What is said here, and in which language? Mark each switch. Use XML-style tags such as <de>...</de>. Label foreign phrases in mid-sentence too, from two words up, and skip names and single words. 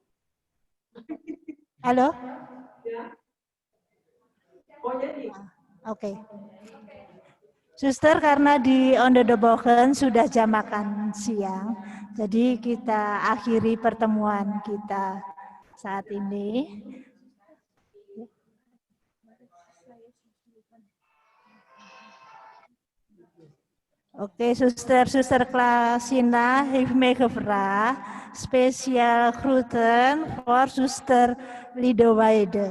<id>Halo? Ya. Oh nyanyi. Oke. Suster, karena di Onderdebogen sudah jam makan siang, jadi kita akhiri pertemuan kita saat ini.</id> <nl>Oké, Suster Klasina heeft meegevraagd speciaal groeten voor Suster Lidowaide.</nl>